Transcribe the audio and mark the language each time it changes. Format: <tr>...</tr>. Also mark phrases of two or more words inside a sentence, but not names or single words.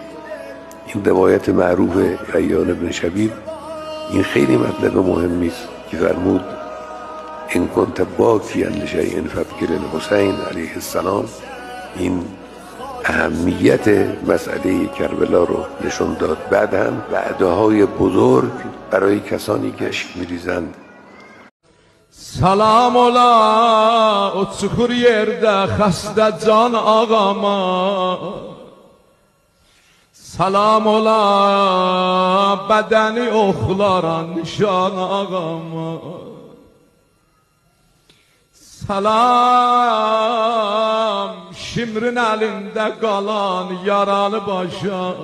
<fa>این روایت معروف حیان بن شبیب، این خیلی مطلب مهمی است که فرمود</fa> <ar>ان کنت باکیا لشیء فابکی الحسین علیه السلام.</ar> <fa>این اهمیت مسئله کربلا رو نشون داد. بعد هم وعده‌های بزرگ برای کسانی که اشک میریزند.</fa> <az>سلام ola o çukur yerde xəstə can ağama. Salam ola bədəni oxlaran nişan ağama. Salam şimrin əlində qalan yaralı başa.</az>